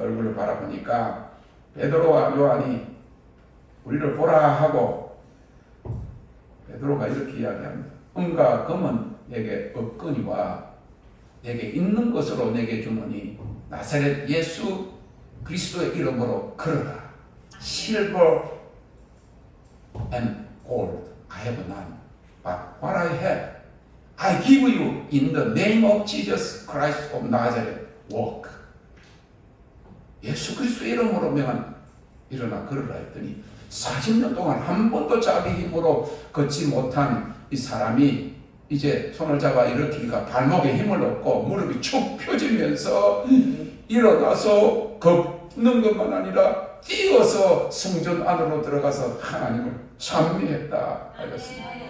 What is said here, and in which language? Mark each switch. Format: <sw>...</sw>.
<ko>얼굴을 바라보니까 베드로와 요한이 우리를 보라 하고 베드로가 이렇게 이야기합니다. 은과 금은 내게 없거니와 내게 있는 것으로 내게 주노니 나사렛 예수 그리스도의 이름으로 걸어라.</ko> <en>Silver and gold I have none, but what I have I give you in the name of Jesus Christ of Nazareth. Walk.</en> <ko>예수 그리스도의 이름으로 명한 일어나 걸으라 했더니 40년 동안 한 번도 자기 힘으로 걷지 못한 이 사람이 이제 손을 잡아 일으키니까 발목에 힘을 얻고 무릎이 축 펴지면서 일어나서 걷는 것만 아니라 뛰어서 성전 안으로 들어가서 하나님을 찬미했다 하였습니다.</ko>